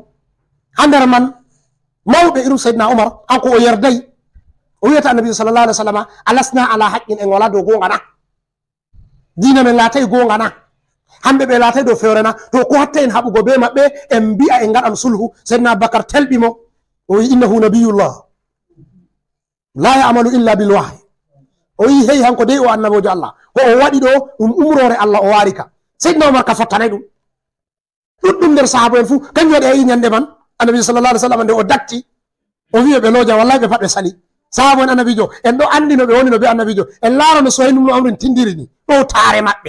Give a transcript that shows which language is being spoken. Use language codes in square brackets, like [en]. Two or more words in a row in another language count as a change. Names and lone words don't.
[ff] ha nder man mawɓe irum seydina umar hanko o yerday o wiyata annabijo [ar] sallallah alih w sallam alasna ala haqqin [ff] en wala dow gonga na, dina men laatay gonga na. hamɓe ɓe laatay dow fewrena to ko hatta en haɓugo be maɓɓe en mbi'a en ngaɗan sulhu. Seydina Bakar telɓimo o wi [ar] innahu nabiyullah la ya'malu illa bil wahyi, [ff] o wi hey hanko dey o annabojo Allah, ko o waɗi ɗo ɗum umrore Allah o wari ka. Seydina Umar ka fottanay ɗum. ɗuɗɗum nder sahaba en fuu kanjum waɗi ayi ñande man annabi [ar] sallallahu alaihi wasallam [ff] nde o datti o wi ɓe loja wallahi ɓe pat ɓe sali. Sahaba en annabijo en ɗo andi no ɓe woni no be annabijo, en laara no Suhayl ibn Amr tindiri ni ɗo taare maɓɓe.